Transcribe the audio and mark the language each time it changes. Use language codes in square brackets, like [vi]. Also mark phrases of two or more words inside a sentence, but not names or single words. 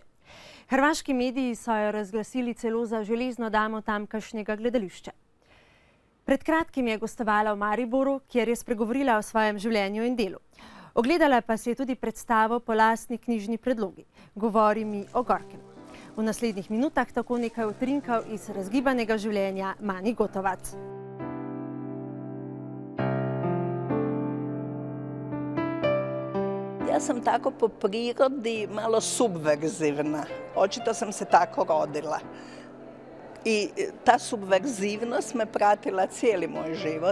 [sl] Hrvaški mediji so jo razglasili celo za železno damo tamkajšnjega gledališča. Pred kratkim je gostovala v Mariboru, kjer je spregovorila o svojem življenju in delu. Ogledala pa si je tudi predstavo po lastni knjižni predlogi. Govori mi o Gorkem. V naslednjih minutah tako nekaj utrinkov iz razgibanega življenja Mani Gotovac. [hr] Ja sam tako po prirodi malo subverzivna. Očito sam se tako rodila. I ta subverzivnost me pratila cijeli moj život.